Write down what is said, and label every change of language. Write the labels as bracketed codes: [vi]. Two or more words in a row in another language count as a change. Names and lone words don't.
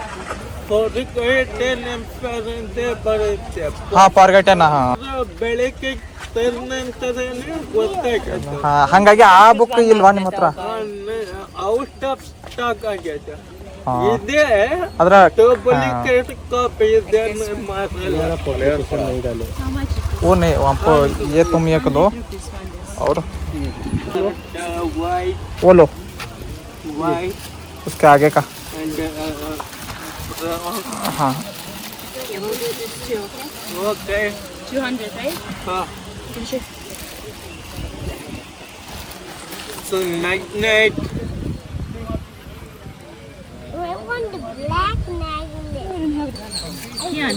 [kn] ಅಂತ ಬರುತ್ತೆ. ಫಾರ್ಗಟನ್. ಬೆಳಿಗ್ಗೆ ನಂತರನೇ ಗೊತ್ತಾಗತ್ತೆ. ಹಂಗಾಗಿ ಆ ಬುಕ್ ಇಲ್ವಾ ನಿಮ್ಮ ಹತ್ರ? [en] out of stock [kn] ಆಗೈತೆ. ಇದೇ ಅದರ [en] duplicate copy [kn] ಇದೆ. [hi] वो नहीं वहाँ पर ये तुम ये दो और वो लो उसके आगे का. हाँ ओके [en] 200, right? हाँ. So magnet. I want the black magnet. Yeah.